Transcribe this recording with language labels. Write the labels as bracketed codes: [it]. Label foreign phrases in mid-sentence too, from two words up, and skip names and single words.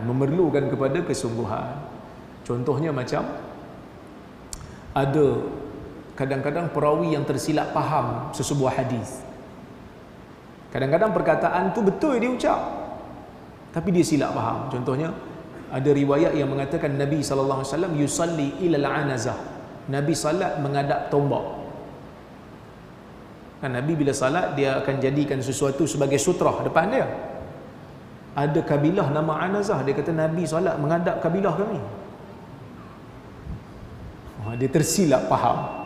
[ms] Memerlukan kepada kesungguhan. Contohnya macam ada kadang-kadang perawi yang tersilap faham sesebuah hadis. Kadang-kadang perkataan tu betul dia ucap, tapi dia silap faham. Contohnya ada riwayat yang mengatakan Nabi SAW [ar] يصلي إلى العنزة. [ms] Nabi salat menghadap tombak. Kan Nabi bila salat dia akan jadikan sesuatu sebagai sutrah depan dia. Ada kabilah nama Anazah, dia kata Nabi salat menghadap kabilah kami. Dia tersilap faham.